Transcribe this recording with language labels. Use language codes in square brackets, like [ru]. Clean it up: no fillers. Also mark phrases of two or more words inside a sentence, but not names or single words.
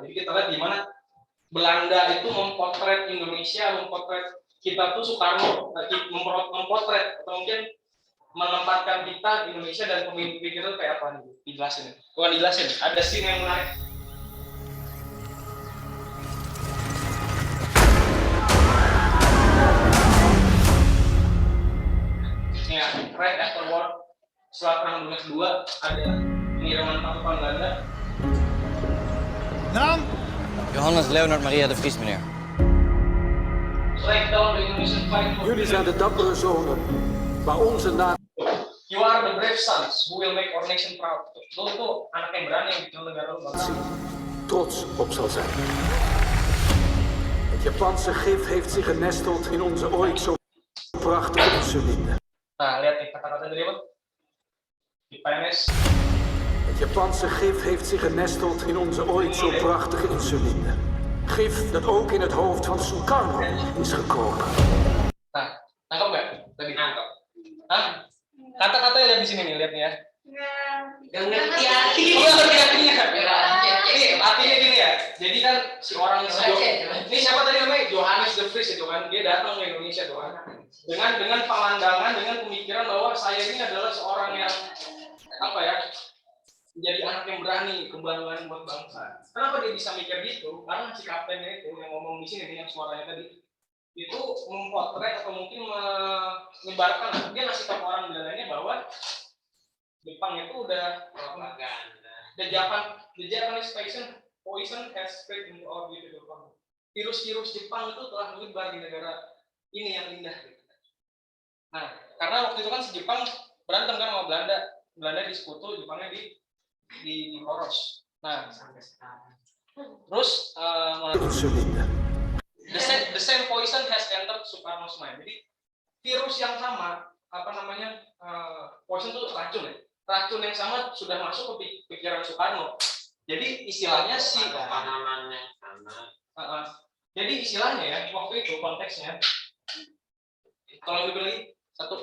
[id] Jadi kita lihat di mana Belanda itu mempotret Indonesia, mempotret kita tuh Soekarno, mempotret atau mungkin menempatkan kita Indonesia dan pemimpin kita kayak apa nih? Dijelasin. Ada scene yang menarik. Ya, [en] right after war, [id] setelah perang dunia kedua ada pengiriman pasukan Belanda. [nl] Naam? Johannes Leonard Maria de Vries, meneer. Jullie zijn de dappere zonen, waar onze naam... [en] You are the brave sons who will make our nation proud. [id] Lo tuh anak yang berani yang bikin negara lo bangsa. [nl] trots op zal zijn. Het Japanse gif heeft zich genesteld in onze ooit zo prachtige insuline. [id] Nah, lihat nih kata-kata dari apa? Di PNS. [nl] Het Japanse gif heeft zich genesteld in onze ooit zo prachtige insuline. Gif dat ook in het hoofd van Sukarno is gekomen. [id] Nah, nangkep nggak? Tadi nangkep. Hah? Kata-katanya lihat di sini nih, lihat nih ya. Gak ngerti artinya. Oh, ngerti artinya. Ini artinya gini ya. Jadi kan si orang ini siapa tadi namanya? Johannes de Vries itu kan. Dia datang ke Indonesia tuh kan. Dengan pandangan, dengan pemikiran bahwa saya ini adalah seorang yang apa ya? Menjadi anak yang berani, kebanggaan buat bangsa. Kenapa dia bisa mikir gitu? Karena si kaptennya itu yang ngomong di sini nih, yang suaranya tadi itu mempotret atau mungkin menyebarkan, dia ngasih tahu orang Belandanya bahwa Jepang itu udah propaganda. [en] The Japanese poison has spread into our beautiful country. [id] Virus Jepang itu telah menyebar di negara ini yang indah. Nah, karena waktu itu kan si Jepang berantem kan sama Belanda. Belanda di sekutu, Jepangnya di poros. Nah, sampai sekarang. [en] Terus the same poison has entered Soekarno's mind. [id] Jadi virus yang sama, apa namanya, poison itu racun ya. Racun yang sama sudah masuk ke pikiran Soekarno. Jadi istilahnya si pemahamannya sama. Jadi istilahnya ya waktu itu konteksnya. Tolong dibeli satu.